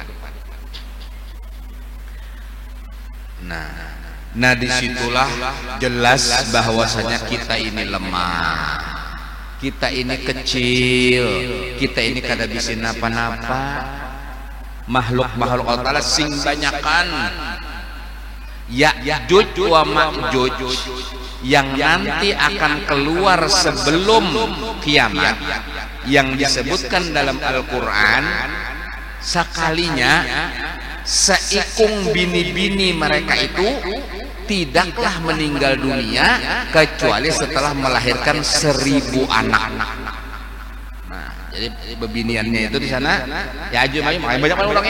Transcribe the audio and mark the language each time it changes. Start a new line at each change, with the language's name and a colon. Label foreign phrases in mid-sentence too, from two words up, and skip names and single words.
Indonesian: Nah disitulah jelas bahwasanya kita ini lemah, kita ini kecil, kita ini kada bisa napa-napa. Makhluk Allah Ta'ala sing banyakan Ya'juj wa Ma'juj yang nanti akan keluar sebelum kiamat, yang disebutkan dalam Al-Quran. Sekalinya seikung bini-bini mereka itu tidaklah meninggal dunia kecuali setelah melahirkan 1000 anak. Nah, jadi bebiniannya itu di sana ya aja makanya banyak orangnya.